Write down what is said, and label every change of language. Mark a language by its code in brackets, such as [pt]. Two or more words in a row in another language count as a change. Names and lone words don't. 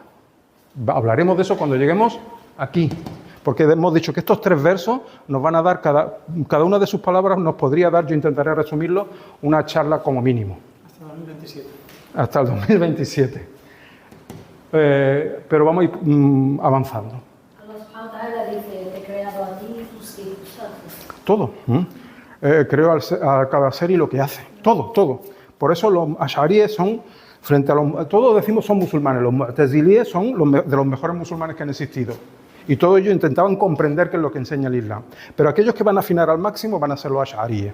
[es] Hablaremos de eso cuando lleguemos aquí, porque hemos dicho que estos 3 versos nos van a dar, cada una de sus palabras nos podría dar, yo intentaré resumirlo, una charla como mínimo. Hasta el 2027. Hasta el 2027. Pero vamos a ir avanzando. [ar] الله سبحانه وتعالى [es] dice, te he creado a ti y tus circunstancias. Todo. Creo a cada ser y lo que hace. Todo. Por eso los asharíes son, frente a todos decimos son musulmanes, los mu'tazilíes son de los mejores musulmanes que han existido. Y todos ellos intentaban comprender qué es lo que enseña el Islam. Pero aquellos que van a afinar al máximo van a ser los asharíes.